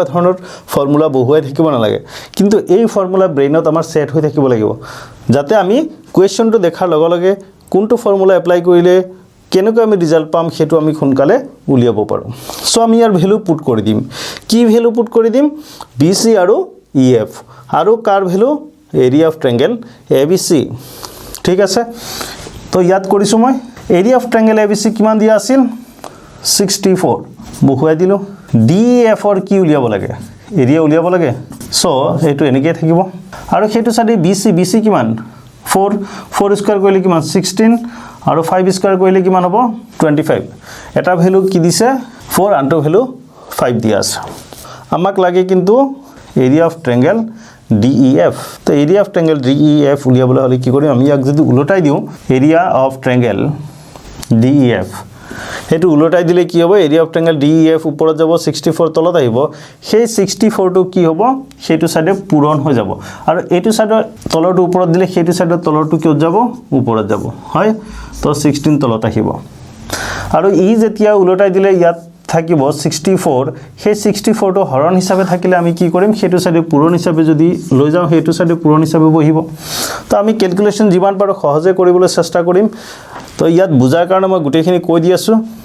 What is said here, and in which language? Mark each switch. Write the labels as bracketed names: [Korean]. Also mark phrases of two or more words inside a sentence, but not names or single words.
[Assamese] ধৰণৰ ফৰ্মুলা বহুৱাই থাকিব নালাগে কিন্তু এই ফৰ্মুলা ব্ৰেইনত আমাৰ সেট হৈ থাকিব লাগিব যাতে আমি কোৱেশ্চনটো দেখাৰ লগে লগে কোনটো [English] formula apply [Assamese] কৰিলে কেনেকৈ আমি ৰিজাল্ট পাম হেতু আমি খুনকালে উলিয়াব পাৰো সো আমি ইয়াৰ [English] value put [Assamese] কৰি দিম কি [English] value put [Assamese] কৰি দিম BC আৰু EF আৰু কাৰ ভ্যালু [English] area of triangle ABC [Assamese] ঠিক আছে তো ইয়াত কৰিছো মই [English] area of triangle ABC [Assamese] কিমান দিয়া আছিল 64 বহুৱাই দিলো DEF ৰ কি উলিয়াব লাগে এৰিয়া উলিয়াব লাগে সো এটো এনেকৈ থাকিব আৰু হেতু সাইডে BC কিমান 4 স্কয়াৰ কৰিলে কিমান 16 আৰু 5 স্কয়াৰ কৰিলে কিমান হ'ব 25 এটা ভ্যালু কি দিছে 4 আনটো ভ্যালু 5 দিয়া আছে আমাক লাগে কিন্তু [English] area of triangle DEF [Assamese] তো [English] area of triangle DEF [Assamese] উলিয়াবলৈ হলে কি কৰিম আমি ইয়াক যদি উলটাই দিও [English] area of triangle DEF [Assamese] হেতু উলটাই দিলে কি হ'ব [English] area of triangle DEF [Assamese] ওপৰত যাব 64 তলত আহিব সেই 64 টো কি হ'ব সেইটো সাইডে পূৰণ হৈ যাব আৰু এইটো সাইডৰ তলৰটো ওপৰত দিলে সেইটো সাইডৰ তলৰটো কি যাব ওপৰত যাব হয় তো 16 তলত আহিব আৰু ই যেতিয়া উলটাই দিলে ইয়াত থাকিব 64 সেই 64 টো হৰণ হিচাপে থাকিলে আমি কি কৰিম হেতু সাইডে পূৰণ হিচাপে যদি লৈ যাও হেতু সাইডে পূৰণ হিচাপে বহিব তো আমি ক্যালকুলেশন যিমান পাৰো সহজে কৰিবলৈ চেষ্টা কৰিম তো ইয়াত বুজাৰ কাৰণে মই গুটেখিনি কৈ দি আছো